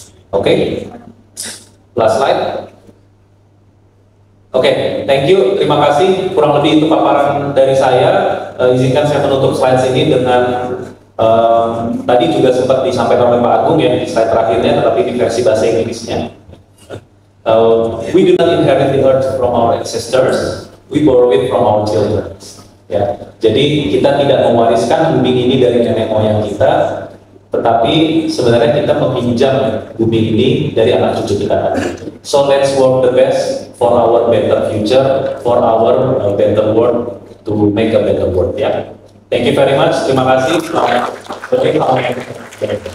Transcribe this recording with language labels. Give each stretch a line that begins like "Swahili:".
English: Oke, last slide. Oke, thank you,
Indonesian: terima kasih. Kurang lebih itu paparan dari saya. Izinkan saya menutup slide ini dengan tadi juga sempat disampaikan oleh Pak Agung, ya, di slide terakhirnya, tetapi di versi bahasa Inggrisnya.
English: We do not inherit the earth from our ancestors, we borrow it from our children.
Indonesian: Ya, jadi kita tidak mewariskan bumi ini dari nenek moyang kita, tetapi sebenarnya kita meminjam bumi ini dari anak cucu kita.
English: So let's work the best for our better future, for our better world, to make a better world. Ya, thank you very much.
Indonesian: Terima kasih. Selamat sore.